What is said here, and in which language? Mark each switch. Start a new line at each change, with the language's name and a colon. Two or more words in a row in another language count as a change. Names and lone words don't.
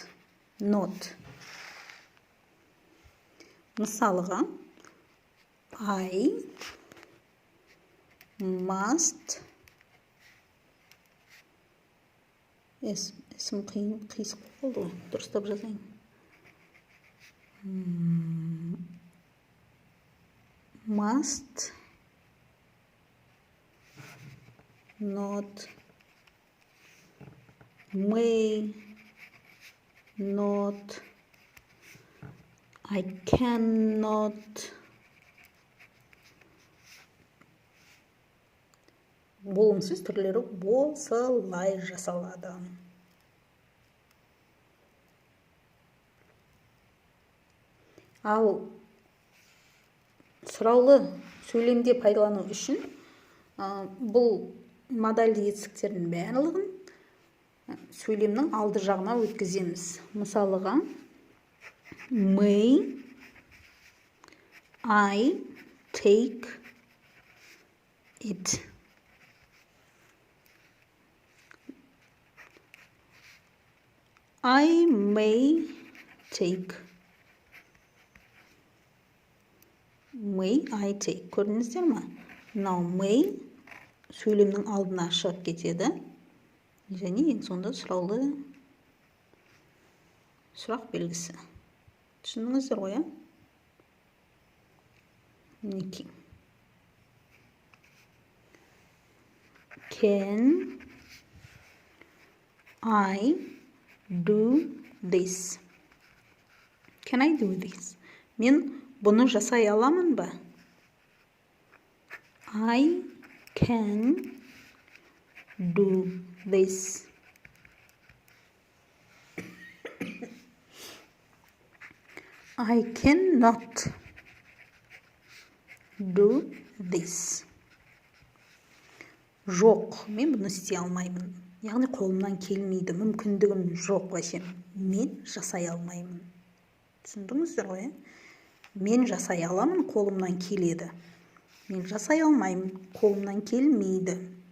Kazakh: Not. Мысалыға,
English: I must,
Kazakh: есім қисық болды ғой, дұрыстап жазайын.
English: Must not, may not, I cannot.
Kazakh: Болымсыз түрлері болсалай жасалады. Ал сұраулы сөйлемде пайдалану үшін бұл модальді етістіктердің барлығын сөйлемнің алды жағына өткіземіз. Мысалыға,
English: may I take it? I may take. May I take.
Kazakh: Көрдіңіздер ме?
English: Now may
Kazakh: сөйлемнің алдына шығып кетеді. Және ең сонда сұраулы сұрақ белгісі. Түсіндіңіздер ғой, мінекей.
English: Can I do this? Can I do this?
Kazakh: Мен бұны жасай аламын ба?
English: I can do this. I cannot do this.
Kazakh: Жоқ, мен бұны істей алмаймын. Яғни қолымнан келмейді, мүмкіндігім жоқ вообще. Мен жасай алмаймын. Түсіндіңіздер ғой? Мен жасай аламын, қолымнан келеді. Мен жасай алмаймын, қолымнан келмейді.